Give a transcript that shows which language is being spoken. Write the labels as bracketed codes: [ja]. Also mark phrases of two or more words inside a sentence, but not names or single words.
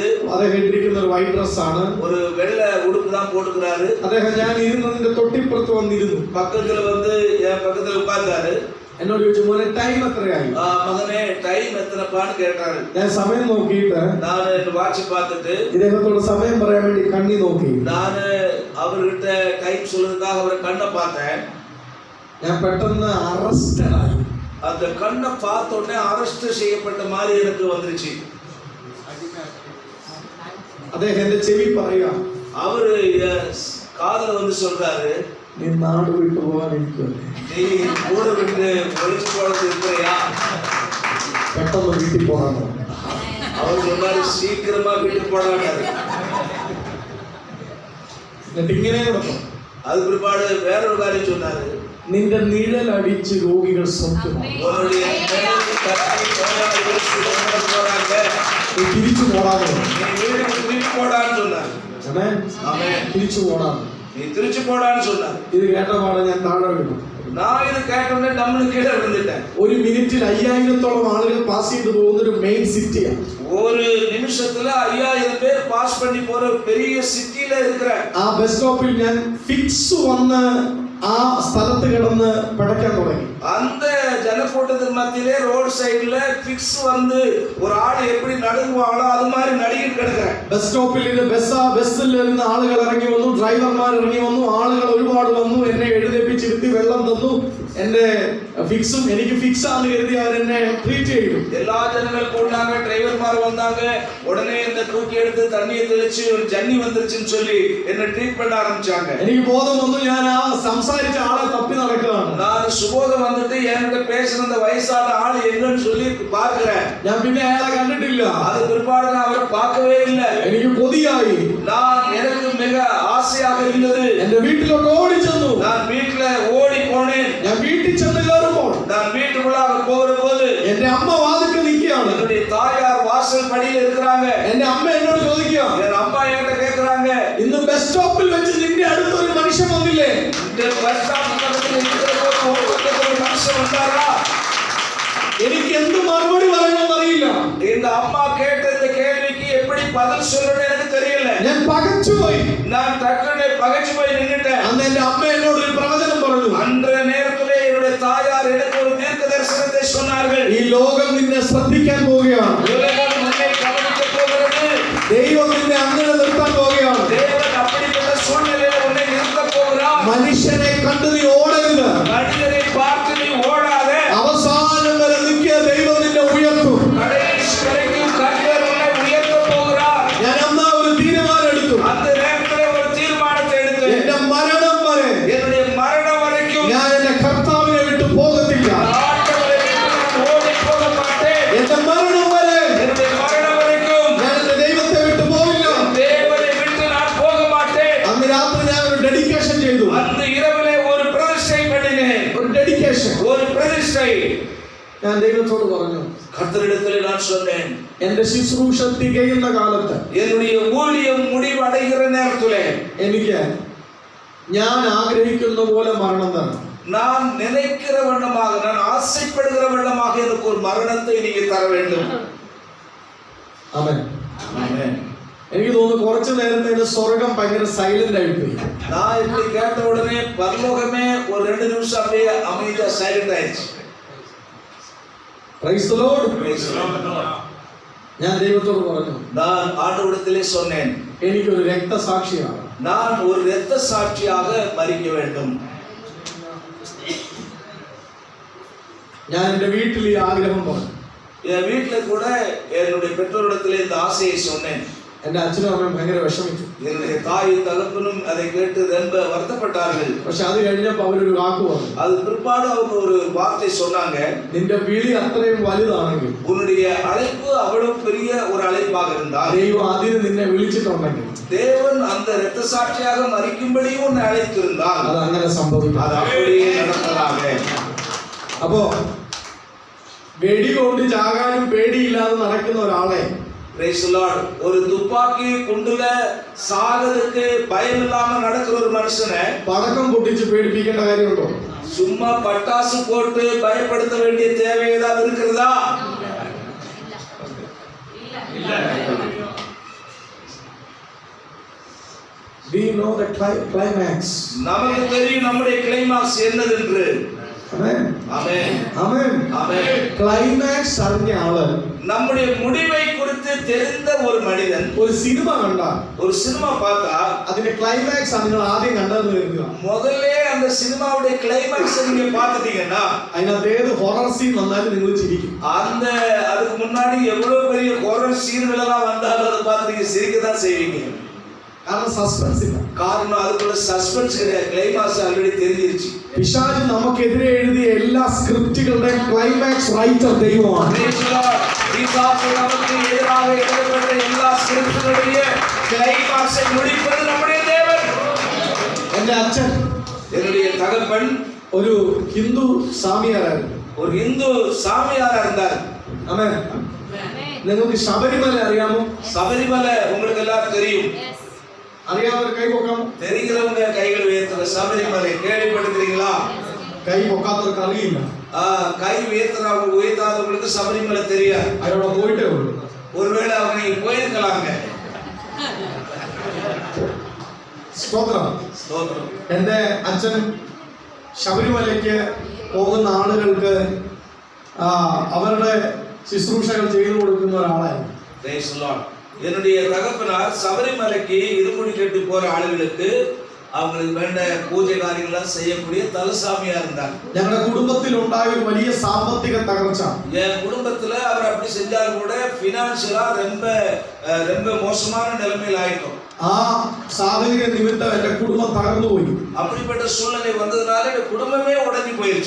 [ml] അദ്ദേഹം ഇട്ടിരിക്കുന്ന ഒരു [en] white dress [ml] ആണ്. [ta] ஒரு வெள்ளை உடுப்பு தான் போட்டுக்கிறாரு. [ml] അദ്ദേഹം ഞാൻ ഇരുന്നതിന്റെ തൊട്ടിപ്പുറത്ത് വന്നിരുന്നു. [ta] பக்கத்துல வந்து என் பக்கத்துல உட்கார்ந்தாரு. [ml] എന്നോട് ചോദിച്ചു മോനെ ടൈം എത്രയായി? [ta] மகனே டைம் எத்தனைப்பான்னு கேட்டாரு. [ml] ഞാൻ സമയം നോക്കിയിട്ട് [ta] நான் வாட்ச் பார்த்துட்டு [ml] ഇദ്ദേഹത്തോട് സമയം പറയാൻ വേണ്ടി കണ്ണി നോക്കി. [ta] நான் அவர்கிட்ட டைம் சொல்றதுக்காக அவரை கண்ணை பார்த்தேன். [ml] ഞാൻ പെട്ടെന്ന് അറസ്റ്റഡ് ആയി. [ta] அந்த கண்ணை பார்த்த உடனே அரெஸ்ட் செய்யப்பட்ட மாதிரி எனக்கு வந்துருச்சு. [ml] അദ്ദേഹം എന്റെ ചെവി പറയാ, [ta] அவரு காதுல வந்து சொல்றாரு, [ml] നീ നാട് വിട്ടു പോകാനിരിക്കുമല്ലേ? [ta] நீ ஊரை விட்டு ஒழிச்சு போறது இருக்கிறையா? [ml] പെട്ടെന്ന് വീട്ടിൽ പോകാനോ? [ta] அவர் சொன்னாரு சீக்கிரமா வீட்டுக்கு போடாட்டாரு. [ml] എന്നിട്ട് ഇങ്ങനെ കൊടുക്കും. [ta] அது பிற்பாடு வேற ஒரு காரியம் சொன்னாரு, [ml] നിന്റെ നിഴൽ അടിച്ച് രോഗികൾ സ്വന്തമാക്കും. [ta] உன்னுடைய நிழல் தட்டி நோயாளிகள் சுகமாக போறாங்க, [ml] നീ തിരിച്ചു പോടാനോ? [ta] நீ வீட்டுக்கு திருப்பி போடான்னு சொன்னாரு. [ml] ആമേൻ. [ta] ஆமென். [ml] തിരിച്ചു പോടാൻ. [ta] நீ திருச்சி போடான்னு சொன்னாரு. [ml] ഇത് കേട്ടപാടെ ഞാൻ താഴെ വീണു. [ta] நான் இது கேட்டோன்னே நம்மளுக்கு கீழே விழுந்துட்டேன். [ml] ഒരു മിനിറ്റിൽ 5000-ഓളം ആളുകൾ പാസ് ചെയ്തു പോകുന്ന ഒരു [en] main city-aanu. [ta] ஒரு நிமிஷத்துல 5000 பேர் பாஸ் பண்ணி போற பெரிய சிட்டில இருக்கிற [ml] ആ [en] bus stop-il [ml] ഞാൻ ഫിക്സ് വന്ന് ആ സ്ഥലത്ത് കിടന്ന് പിടയ്ക്കാൻ തുടങ്ങി. [ta] அந்த ஜனக்கூட்டத்துக்கு மத்தியிலே ரோட் சைடுல ஃபிக்ஸ் வந்து ஒரு ஆள் எப்படி நடுங்குவாங்களோ அது மாதிரி நடுங்கிட்டு கிடக்குறேன். [en] bus stop-il [ml] ബസ്സിൽ ഇരുന്ന് ആളുകൾ ഇറങ്ങി വന്നു, ഡ്രൈവർമാർ ഇറങ്ങി വന്നു, ആളുകൾ ഒരുപാട് വന്നു, എന്നെ എഴുന്നേപ്പിച്ചിരുത്തി വെള്ളം തന്നു, എന്റെ ഫിക്സും എനിക്ക് ഫിക്സ് ആണെന്ന് കരുതി അവരെന്നെ ട്രീറ്റ് ചെയ്തു. [ta] எல்லா ஜனங்கள் கூடாங்க, டிரைவர்மார் வந்தாங்க. உடனே இந்த தூக்கி எடுத்து தண்ணியை தெளிச்சு ஒரு ஜன்னி வந்துருச்சுன்னு சொல்லி என்ன ட்ரீட் பண்ண ஆரம்பிச்சாங்க. [ml] എനിക്ക് ബോധം വന്നു, ഞാൻ ആ സംസാരിച്ച ആളെ തപ്പി നടക്കുകയാണ്. [ta] நான் சுபோதம் வந்துட்டு என்கிட்ட பேசின அந்த வயசான ஆள் எங்கன்னு சொல்லி பார்க்கிறேன். [ml] ഞാൻ പിന്നെ അയാളെ കണ്ടിട്ടില്ല. [ta] அது பிற்பாடு நான் அவரை பார்க்கவே இல்லை. [ml] എനിക്ക് കൊതിയായി. [ta] எனக்கு மிக ஆசையாக இருந்தது. [ml] എന്റെ വീട്ടിലോട്ട് ഓടിച്ചെന്നു. [ta] நான் வீட்டுல ஓடி போனேன். [ml] ഞാൻ വീട്ടിൽ ചെന്ന് കയറുമ്പോൾ [ta] நான் വീட்டுக்குள்ளாக போகும்போது [ml] എന്റെ അമ്മ വാതിൽക്കൽ നിൽക്കുകയാണ്. [ta] என்னுடைய தாயார் வாசல் படியில் இருக்கிறாங்க. [ml] എന്റെ അമ്മ എന്നോട് ചോദിക്കുക, [ta] என் அம்மா என்கிட்ட கேக்குறாங்க, [ml] ഇന്ന് [en] bus stop-il [ml] വെച്ച് നിന്റെ അടുത്ത് ഒരു മനുഷ്യൻ വന്നില്ലേ? [ta] இந்த [en] bus stop [ta] பக்கத்துல இருக்கிற ஒரு மனுஷன் வந்தாரா? [ml] എനിക്ക് എന്ത് മറുപടി പറയണമെന്ന് അറിയില്ല. [ta] இந்த அம்மா கேட்ட இந்த கேள்விக்கு எப்படி பதில் சொல்லணும்னு எனக்கு தெரியல. [ml] ഞാൻ പകച്ചുപോയി. [ta] நான் டக்குனு பகச்சு போய் நின்னுட்டேன். [ml] അന്ന് എന്റെ അമ്മ എന്നോട് ഒരു പ്രവചനം പറഞ്ഞു. [ta] அன்றைய நேரத்திலே என்னுடைய தாயார் எனக்கு ஒரு தீர்க்க தரிசனத்தை சொன்னார்கள். [ml] ഈ ലോകം നിന്നെ ശ്രദ്ധിക്കാൻ പോവുകയാണ്. [ta] உலகம் உன்னை கவனிக்க போகிறது. [ml] ദൈവം നിന്നെ അങ്ങനെ നിർത്താൻ പോവുകയാണ്. [ta] தேவன் அப்படிப்பட்ட சூழ்நிலையில உன்னை நிறுத்த போகிறார். [ml] മനുഷ്യനെ കണ്ടു നീ ഓടരുത്. [ta] மனிதரை பார்த்து நீ ஓடாதே. [ml] അവസാനം വരെ നിൽക്കുക, ദൈവം നിന്നെ ഉയർത്തും. [ta] கடைசி வரைக்கும் கர்த்தர் உன்னை உயர்த்த போகிறார். [ml] ഞാൻ അന്നാ ഒരു തീരുമാനം എടുത്തു. [ta] அந்த நேரத்திலே ஒரு தீர்மானத்தை எடுத்தேன். [ml] എന്റെ മരണം വരെ [ta] என்னுடைய மரணம் வரைக்கும் [ml] ഞാൻ എന്റെ കർത്താവിനെ വിട്ടു പോകത്തില്ല. [ta] ஆண்டவரை விட்டு நான் ஓடி போக மாட்டேன். [ml] എന്റെ മരണം വരെ [ta] என்னுடைய மரணம் வரைக்கும் [ml] ഞാൻ എന്റെ ദൈവത്തെ വിട്ടു പോകില്ല. [ta] தேவனை விட்டு நான் போக மாட்டேன். [ml] അന്ന് രാത്രി ഞാൻ ഒരു ഡെഡിക്കേഷൻ ചെയ്തു. [ta] அந்த இரவிலே ஒரு பிரதிஷ்டை பண்ணினேன். [ml] ഒരു ഡെഡിക്കേഷൻ. [ta] ஒரு பிரதிஷ்டை. [ml] ഞാൻ ദൈവത്തോട് പറഞ്ഞു, [ta] கர்த்தரிடத்தில் நான் சொன்னேன், [ml] എന്റെ ശുശ്രൂഷ തികയുന്ന കാലത്ത് [ta] என்னுடைய ஊழியம் முடிவடைகிற நேரத்திலே [ml] എനിക്ക് ഞാൻ ആഗ്രഹിക്കുന്ന പോലെ മരണം തരണം. [ta] நான் நினைக்கிற வண்ணமாக, நான் ஆசைப்படுகிற வண்ணமாக எனக்கு ஒரு மரணத்தை நீங்க தர வேண்டும். [ml] ആമേൻ. [ta] ஆமென். [ml] എനിക്ക് തോന്നുന്നു കുറച്ചു നേരത്തേക്ക് സ്വർഗം ഭയങ്കര സൈലന്റ് ആയിപ്പോയി. [ta] நான் இப்படி கேட்ட உடனே பரலோகமே ஒரு 2 நிமிஷம் அப்படியே அமைதியா சைலண்ட் ஆயிடுச்சு. [en] Praise the Lord. [ml] ഞാൻ ദൈവത്തോട് പറഞ്ഞു, [ta] நான் ஆண்டவரிடத்திலே சொன்னேன், [ml] എനിക്കൊരു രക്തസാക്ഷിയാണ്. [ta] நான் ஒரு இரத்த சாட்சியாக மரிக்க வேண்டும். [ml] ഞാൻ എന്റെ வீட்டில் ഈ ആഗ്രഹം പറഞ്ഞു. [ta] என் வீட்டுல கூட என்னுடைய பெற்றோரிடத்திலே இந்த ஆசையை சொன்னேன். [ml] എന്റെ അച്ഛനും അമ്മയും ഭയങ്കര വിഷമിച്ചു. [ta] என்னுடைய தாயும் தகப்பனும் அதை கேட்டு ரொம்ப வருத்தப்பட்டார்கள். [ml] പക്ഷെ അത് കഴിഞ്ഞപ്പോൾ അവരൊരു വാക്ക് പറഞ്ഞു. [ta] அது பிற்பாடு அவங்க ஒரு வார்த்தை சொன்னாங்க, [ml] നിന്റെ വിളി അത്രയും വലുതാണെങ്കിൽ, [ta] உன்னுடைய அழைப்பு அவ்வளவு பெரிய ஒரு அழைப்பாக இருந்தால், [ml] ദൈവം അതിന് നിന്നെ വിളിച്ചിട്ടുണ്ടെങ്കിൽ, [ta] தேவன் அந்த இரத்த சாட்சியாக மரிக்கும்படியும் உன்னை அழைத்திருந்தால் [ml] അത് അങ്ങനെ സംഭവിക്കും. [ta] அது அப்படியே நடந்ததாக. [ml] അപ്പോ വെടി കൊണ്ട് ചാകാനും പേടിയില്ലാതെ നടക്കുന്ന ഒരാളെ [en] Praise the Lord. [ta] ஒரு துப்பாக்கி குண்டுல சாகிறதுக்கு பயம் இல்லாம நடக்கிற ஒரு மனுஷனை [ml] പടക്കം പൊട്ടിച്ച് പേടിപ്പിക്കേണ്ട കാര്യമുണ്ടോ? [ta] சும்மா பட்டாசு போட்டு பயப்படுத்த வேண்டிய தேவை ஏதாவது இருக்கிறதா? [en] We know the climax. [ta] நமக்கு தெரியும் நம்முடைய கிளைமாக்ஸ் என்னதென்று. [en] Amen. [ta] ஆமென். [en] Amen. [ta] ஆமென். [ml] ക്ലൈമാക്സ് അറിഞ്ഞ ആള് [ta] நம்முடைய முடிவை குறித்து தெரிந்த ஒரு மனிதன் [ml] ഒരു സിനിമ കണ്ടാൽ, [ta] ஒரு சினிமா பார்த்தா [ml] അതിന്റെ ക്ലൈമാക്സ് നിങ്ങൾ ആദ്യം കണ്ടതെന്ന് കരുതുക. [ta] முதல்ல அந்த சினிமாவுடைய கிளைமாக்ஸ் நீங்க பார்த்துட்டீங்கன்னா [ml] അതിനകത്ത് ഏത് [en] horror scene [ml] വന്നാലും നിങ്ങൾ ചിരിക്കും. [ta] அந்த அதுக்கு முன்னாடி எவ்வளவு பெரிய [en] horror scenes [ta] எல்லாம் வந்தாலும் அதை பார்த்து நீங்க சிரிக்க தான் செய்வீங்க. [ml] കാരണം സസ്പെൻസ് ഇല്ല. [ta] காரணம் அதுக்குள்ள சஸ்பென்ஸ் கிடையாது. [en] climax already [ta] தெரிஞ்சிருச்சு. [ml] പിശാച് നമുക്കെതിരെ എഴുതിയ എല്ലാ സ്ക്രിപ്റ്റുകളുടെയും [en] climax writer [ml] ദൈവമാണ്. [ta] பிசாசு நமக்கு எதிராக எழுதப்பட்ட எல்லா ஸ்கிரிப்டுகளுடைய கிளைமாக்ஸை முடிப்பது நம்முடைய தேவன். [ml] എന്റെ അച്ഛൻ, [ta] என்னுடைய தகப்பன் [ml] ഒരു ഹിന്ദു സ്വാമിയാരായിരുന്നു. [ta] ஒரு இந்து சாமியாரா இருந்தார். [ml] ആമേൻ. നിങ്ങൾക്ക് ശബരിമല അറിയാമോ? [ta] சபரிமலை உங்களுக்கு எல்லாம் தெரியும். [ml] അറിയാവുന്നവർ കൈ പൊക്കാമോ? [ta] தெரிகிறவங்க கைகள் உயர்த்துற சபரிமலை கேள்விப்பட்டிருக்கீங்களா? [ml] കൈ പൊക്കാത്തവർക്ക് അറിയില്ല. [ta] கை உயர்த்தாதவங்களுக்கு சபரிமலை தெரியாது. [ml] അവിടെ പോയിട്ടേ ഉള്ളൂ. [ta] ஒருவேளை அவங்க நீங்க போயிருக்கலாங்க. [ml] സ്തോത്രം. [ta] ஸ்தோத்திரம். [ml] എന്റെ അച്ഛൻ ശബരിമലയ്ക്ക് പോകുന്ന ആളുകൾക്ക് അവരുടെ ശുശ്രൂഷകൾ ചെയ്തു കൊടുക്കുന്ന ഒരാളായിരുന്നു. [en] Praise the Lord. [ta] என்னுடைய தகப்பனார் சபரிமலைக்கு இருமுடி கட்டி போற ஆளுகளுக்கு அவங்களுக்கு வேண்ட பூஜை காரியங்கள்லாம் செய்யக்கூடிய தலசாமியா இருந்தாங்க. [ml] ഞങ്ങളുടെ കുടുംബത്തിൽ ഉണ്ടായ ഒരു വലിയ സാമ്പത്തിക തകർച്ച. [ta] என் குடும்பத்துல அவர் அப்படி செஞ்சாலும் கூட பினான்சியலா ரொம்ப மோசமான நிலைமையில் ஆயிட்டோம். [ml] ആ സാഹചര്യ നിമിത്തം എന്റെ കുടുംബം തകർന്നുപോയി. [ta] அப்படிப்பட்ட சூழ்நிலை வந்ததுனால என் குடும்பமே உடைஞ்சு போயிருச்சு.